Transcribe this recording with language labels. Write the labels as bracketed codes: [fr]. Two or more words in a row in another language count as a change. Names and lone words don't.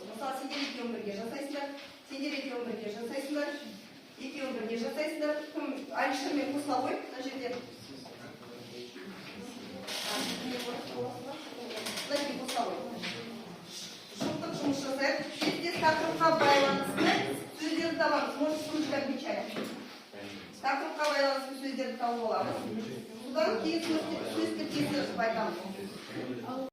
[kk] Мысалы, сендер екеуін бірге жасайсыңдар. Сендер екеуін бірге жасайсыңдар. Екеуін бірге жасайсыңдар. Кім Алишермен қосыла қой, мына жерде. Жұптық жұмыс жасайық. Сөздер тақырыпқа байланысты сөздерді табамыз. [ru] Может, слушать отвечать. [kk] Тақырыпқа байланысты сөздерді тауып аламыз. Содан кейін сөз тіркесіп айтамыз.